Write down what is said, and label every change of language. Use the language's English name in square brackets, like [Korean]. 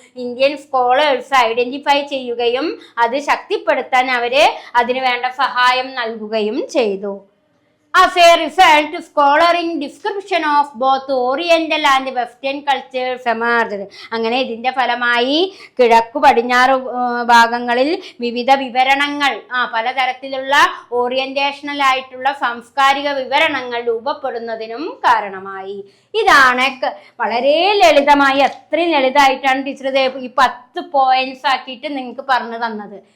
[Malayalam] Indian scholars identify ചെയ്യുകയും അത് ശക്തിപ്പെടുത്താൻ അതിനു വേണ്ട സഹായം നൽകുകയും ചെയ്തു. [English] As a result, scholarly description of both Oriental and Western cultures emerged. [Malayalam] അങ്ങനെ ഇതിന്റെ ഫലമായി കിഴക്കു പടിഞ്ഞാറ് ഭാഗങ്ങളിൽ വിവിധ വിവരണങ്ങൾ, പലതരത്തിലുള്ള ഓറിയന്റേഷണൽ ആയിട്ടുള്ള സാംസ്കാരിക വിവരണങ്ങൾ രൂപപ്പെടുന്നതിനും കാരണമായി. ഇതാണ് വളരെ ലളിതമായി, അത്രയും ലളിതമായിട്ടാണ് ടീച്ചർ ഈ 10 പോയിന്റ്സ് ആക്കിയിട്ട് നിങ്ങൾക്ക് പറഞ്ഞു തന്നത്.